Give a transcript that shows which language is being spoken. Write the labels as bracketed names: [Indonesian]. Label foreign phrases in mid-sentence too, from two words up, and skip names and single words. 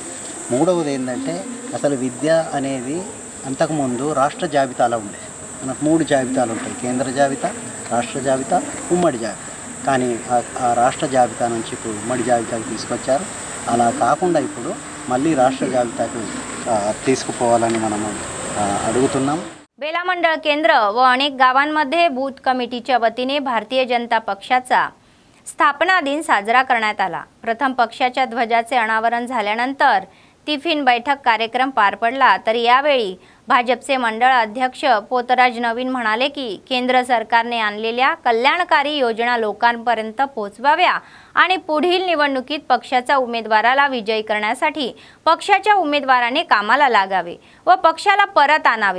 [Telugu] మూడవది ఏంటంటే అసలు విద్య అనేది అంతకుముందు రాష్ట్ర జాబితాలో ఉండే, మనకు 3 జాబితాలు ఉంటాయి, కేంద్ర జాబితా, రాష్ట్ర జాబితా, ఉమ్మడి జాబితా। కానీ ఆ రాష్ట్ర జాబితా నుంచి ఇప్పుడు ఉమ్మడి జాబితాకు తీసుకొచ్చారు। అలా కాకుండా ఇప్పుడు మళ్ళీ రాష్ట్ర జాబితాకు తీసుకుపోవాలని మనము అడుగుతున్నాం। [Marathi] बेला मंडळ केंद्र व अनेक गावांमध्ये बूथ कमिटीच्या वतीने भारतीय जनता पक्षाचा स्थापना दिन साजरा करण्यात आला। प्रथम पक्षाच्या ध्वजाचे अनावरण झाल्यानंतर टिफिन बैठक कार्यक्रम पार पडला। तर यावेळी भाजपचे मंडळ अध्यक्ष पोतराज नवीन म्हणाले की केंद्र सरकारने आणलेल्या कल्याणकारी योजना लोकांपर्यंत पोहोचवाव्या आणि पुढील निवडणुकीत पक्षाच्या उमेदवाराला विजयी करण्यासाठी पक्षाच्या उमेदवाराने कामाला लागावे व पक्षाला परत आणावे।